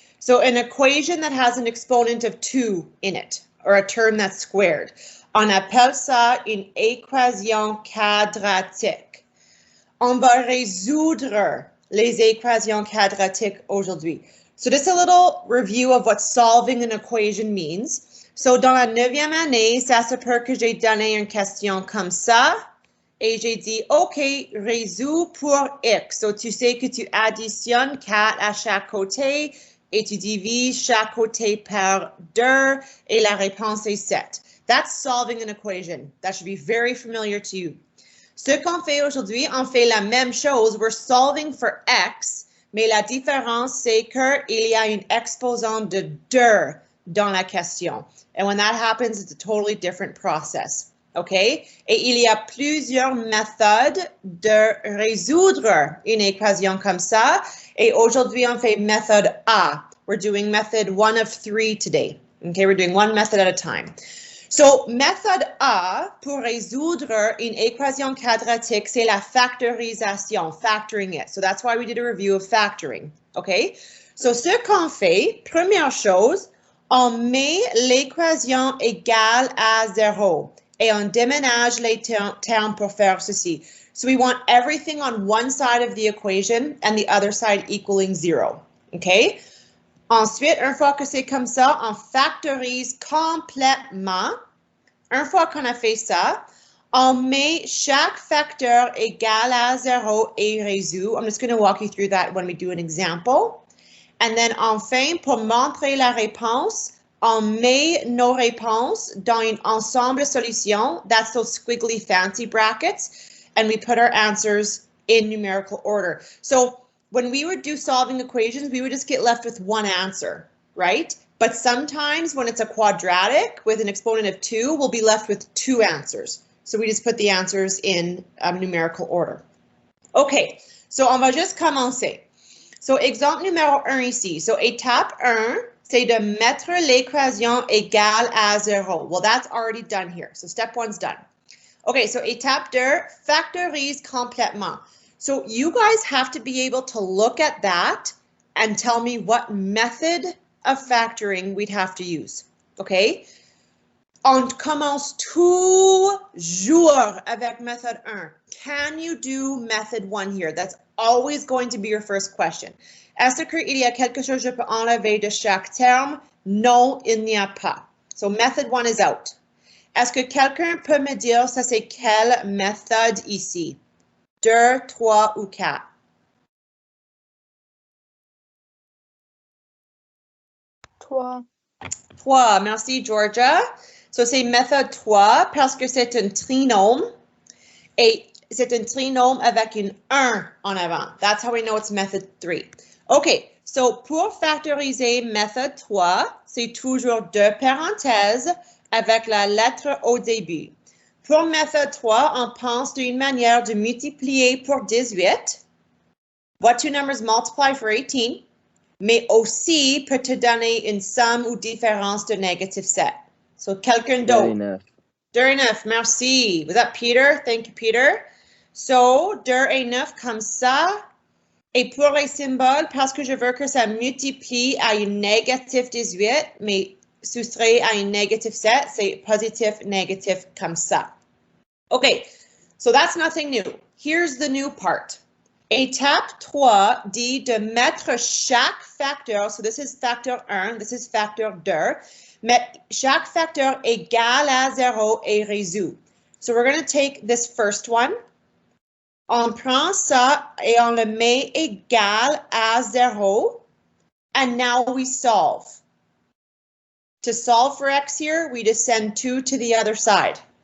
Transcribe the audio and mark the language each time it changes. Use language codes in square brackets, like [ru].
[en] So, an equation that has an exponent of 2 in it, or a term that's squared. [fr] On appelle ça une équation quadratique. On va résoudre les équations quadratiques aujourd'hui. [en] So just a little review of what solving an equation means. [fr] So dans la 9e année, ça se peut que j'ai donné une question comme ça et j'ai dit, OK, résous pour X. So tu sais que tu additionnes 4 à chaque côté et tu divises chaque côté par 2 et la réponse est 7. [en] That's solving an equation. That should be very familiar to you. [fr] Ce qu'on fait aujourd'hui, on fait la même chose. [en] We're solving for X, [fr] mais la différence, c'est qu'il y a une exposant de 2 dans la question. [en] And when that happens, it's a totally different process. OK? [fr] Et il y a plusieurs méthodes de résoudre une équation comme ça. Et aujourd'hui, on fait méthode A. [en] We're doing method 1 of 3 today. OK? We're doing one method at a time. So, [fr] méthode A, pour résoudre une équation quadratique, c'est la factorisation, [en] factoring it. So, that's why we did a review of factoring, okay? [fr] So, ce qu'on fait, première chose, on met l'équation égale à 0 et on déménage les termes pour faire ceci. [en] So, we want everything on one side of the equation and the other side equaling 0, okay? [fr] Ensuite, une fois que c'est comme ça, on factorise complètement. Une fois qu'on a fait ça, on met chaque facteur égal à 0 et résout. [en] I'm just going to walk you through that when we do an example. And then [fr] enfin, pour montrer la réponse, on met nos réponses dans un ensemble de solutions. [en] That's those squiggly fancy brackets. And we put our answers in numerical order. So, when we would do solving equations, we would just get left with one answer, right? But sometimes when it's a quadratic with an exponent of 2, we'll be left with 2 answers. So we just put the answers in numerical order. [fr] OK, so on va juste commencer. So exemple numéro 1 ici. So étape 1, c'est de mettre l'équation égale à 0. [en] Well, that's already done here. So step 1's done. [fr] OK, so étape 2, factorise complètement. [en] So you guys have to be able to look at that and tell me what method of factoring we'd have to use, okay? [fr] On commence toujours avec method 1. [en] Can you do method 1 here? That's always going to be your first question. [fr] Est-ce qu'il y a quelque chose que je peux enlever de chaque terme? Non, il n'y a pas. [en] So method 1 is out. [fr] Est-ce que quelqu'un peut me dire ça c'est quelle méthode ici? 2, 3 ou 4? 3. 3, merci Georgia. So c'est méthode 3 parce que c'est un trinôme et c'est un trinôme avec une 1 en avant. [en] That's how we know it's method 3. [fr] OK, so pour factoriser méthode 3, c'est toujours 2 parenthèses avec la lettre au début. Pour méthode 3, on pense d'une manière de multiplier pour 18. [en] What two numbers multiply for 18? [fr] Mais aussi peut te donner une somme ou différence de négative 7. So quelqu'un d'autre? 2 et 9, merci. [en] Was that Peter? Thank you, Peter. [fr] So 2 et 9 comme ça. Et pour les symboles, parce que je veux que ça multiplie à une négative 18, mais soustrait à une négative 7, c'est positif, négatif comme ça. [en] Okay, so that's nothing new. Here's the new part. [fr] Étape 3 dit de mettre chaque facteur, [en] so this is [fr] facteur 1, this is facteur 2, mettre chaque facteur égal à 0 et résout. [en] So we're going to take this first one. [fr] On prend ça et on le met égal à 0. [en] And now we solve. To solve for x here, we just send 2 to the other side.